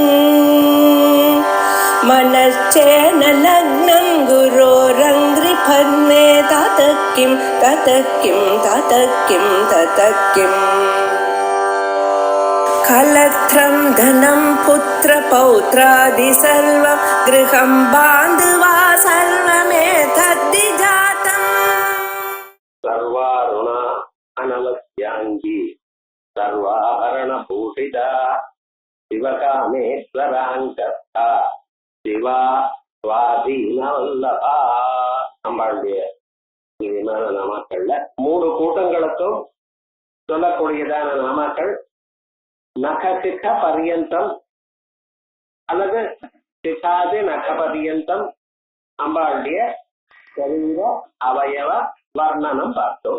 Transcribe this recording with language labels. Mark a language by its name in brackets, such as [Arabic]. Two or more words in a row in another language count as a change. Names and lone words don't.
[Sanskrit] मनश्चेन लग्नं गुरोरङ्घ्रिफन्ने ततः किं कलत्रं धनं पुत्रपौत्रादि सर्वं गृहं बान्धवा सर्वमेतद्धि जातम् सर्वारुणा अनवद्यांगी सर्वाभरणभूषिता शिवकामेश्वराङ्कस्था शिवा स्वाधीनवल्लभा. [Tamil] நம்மளுடைய இனிமையான நாமாக்கள்ல 3 கூட்டங்களுக்கும் சொல்லக்கூடியதான நாமாக்கள் [Sanskrit] नखशिख पर्यन्तम् [Tamil] அல்லது [Sanskrit] शिखादि नख पर्यन्तम् [Tamil] அம்பாளுடைய சரீர அவயவ வர்ணனம் பார்த்தோம்.